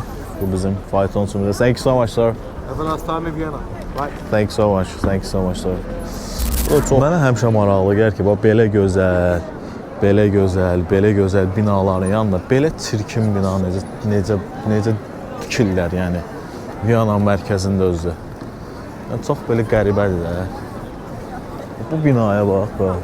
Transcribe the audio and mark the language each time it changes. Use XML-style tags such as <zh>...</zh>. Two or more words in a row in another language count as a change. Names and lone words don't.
<az>Bu bizim faytonçumuz.</az> <en>Thank you so much, sir. Have a nice time in Vienna. Bye. Thank you so much. Thank you so much, sir.</en> <az>Mənə həmişə maraqlı gəlir ki, belə gözəl, belə gözəl binaların yanında belə çirkin bina necə tikirlər, yəni Viyana mərkəzində özü. Yəni, çox belə qəribədir də. Bu binaya bax.</az>